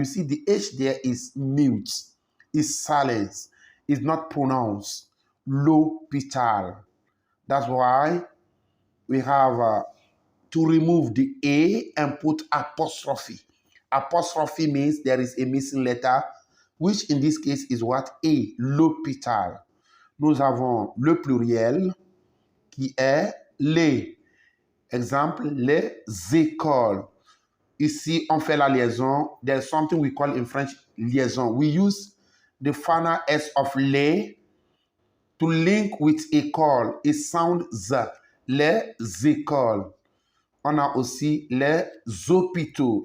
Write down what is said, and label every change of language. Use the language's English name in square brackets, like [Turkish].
[English] You see the H there is mute, is silence, is not pronounced. L'hôpital. That's why we have to remove the A and put apostrophe. Apostrophe means there is a missing letter, which in this case is what? [French] A, l'hôpital. Nous avons le pluriel qui est les. Exemple, les écoles. Ici, on fait la liaison. [English] There's something we call in French liaison. We use the final S of les to link with école. It sounds Z. [French] Les écoles. On a aussi les hôpitaux.